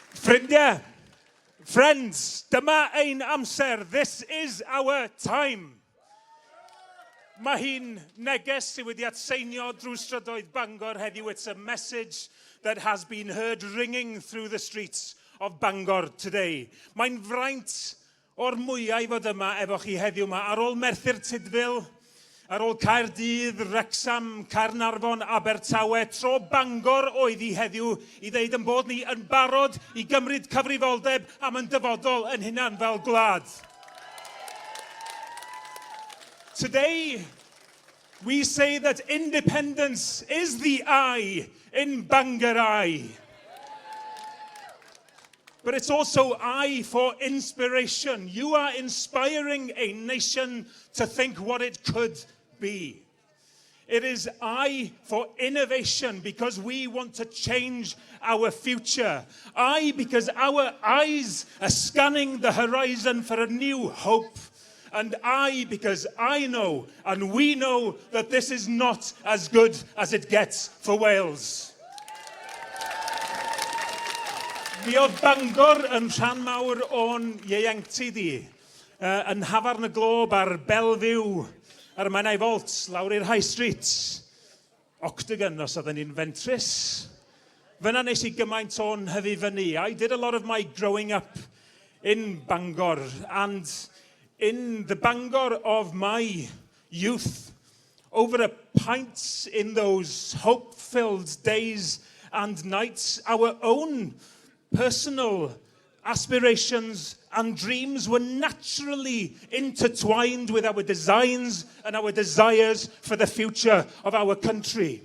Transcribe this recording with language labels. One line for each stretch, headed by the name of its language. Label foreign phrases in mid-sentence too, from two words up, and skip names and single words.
Welsh: Ffrindiau, friends, dyma ein amser.
English: This is our time.
Welsh: Mae hi'n neges sydd wedi atseinio drwy strydoedd Bangor heddiw.
English: It's a message that has been heard ringing through the streets of Bangor today.
Welsh: Mae'n fraint o'r mwyaf i fod yma efo chi heddiw yma. Ar ôl Merthyr Tydfil, ar ôl Caerdydd, Wrecsam, Caernarfon, Abertawe, tro Bangor oedd hi heddiw i ddeud yn bod ni yn barod i gymryd cyfrifoldeb am yn dyfodol yn hunan fel gwlad.
English: Today, we say that independence is the I in Bangor I. But it's also I for inspiration. You are inspiring a nation to think what it could be. It is I for innovation because we want to change our future. I because our eyes are scanning the horizon for a new hope. And I because I know and we know that this is not as good as it gets for Wales.
Welsh: Mi oedd Bangor yn rhan mawr o'n ieuenctid i, yn Hafarn y Glob ar Belfiw, ar y Menai Folt, lawr i'r High Street, Octagon os oedden ni'n fentrus. Fyna nes I gymaint o'n hyfu fyny.
English: I did a lot of my growing up in Bangor, and in the Bangor of my youth, over a pint in those hope-filled days and nights, our own personal aspirations and dreams were naturally intertwined with our designs and our desires for the future of our country.